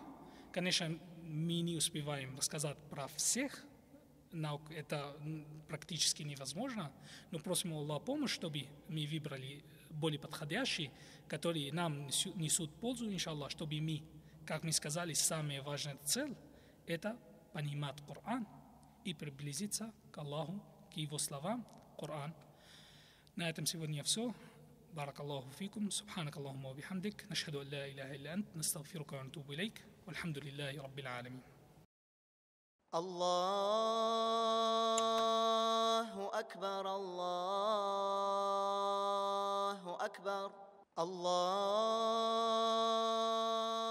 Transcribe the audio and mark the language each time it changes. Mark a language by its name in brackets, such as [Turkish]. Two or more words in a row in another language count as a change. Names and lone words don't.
[Russian] Конечно, мы не успеваем рассказать про всех наук, это практически невозможно, но просим у Аллаха помощь, чтобы мы выбрали более подходящие, которые нам несут пользу, иншаллах, чтобы мы, как мы сказали, самая важная цель – это понимать Коран и приблизиться к Аллаху, к Его словам, Коран. На этом сегодня все. [Arabic] بارك الله فيكم سبحانك اللهم وبحمدك نشهد أن لا إله إلا أنت نستغفرك ونتوب إليك والحمد لله رب العالمين. الله أكبر الله أكبر الله